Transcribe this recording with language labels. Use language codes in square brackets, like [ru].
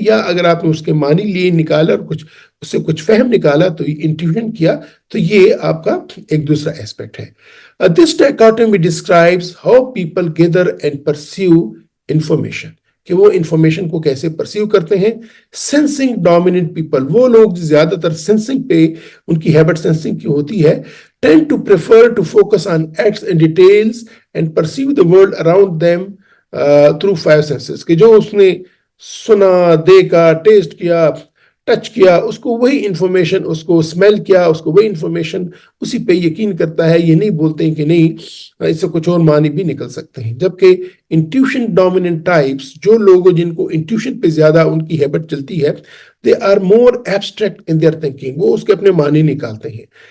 [ur] یا اگر آپ نے اس کے مانی لیے نکالا اور اس سے کچھ فہم نکالا تو یہ انٹیویشن کیا، تو یہ آپ کا ایک دوسرا ایسپیکٹ ہے. [en] This dichotomy describes how people gather and pursue information. [ur] کہ وہ انفارمیشن کو کیسے پرسیو کرتے ہیں. سینسنگ ڈومیننٹ پیپل، وہ لوگ جو زیادہ تر سینسنگ پہ ان کی ہیبٹ سینسنگ کی ہوتی ہے، [en] tend to prefer to focus on acts and details and perceive the world around them through five senses. [ur] کہ جو اس نے سنا، دیکھا، ٹیسٹ کیا، ٹچ کیا، اس کو وہی انفارمیشن، اس کو اسمیل کیا، اس کو وہی انفارمیشن، اسی پہ یقین کرتا ہے. یہ نہیں بولتے ہیں کہ نہیں اس سے کچھ اور معنی بھی نکل سکتے ہیں. جبکہ انٹیوشن ڈومیننٹ ٹائپس، جو لوگ جن کو انٹیوشن پہ زیادہ ان کی ہیبٹ چلتی ہے، [en] they are more abstract in their thinking, [ur] وہ اس کے اپنے معنی نکالتے ہیں.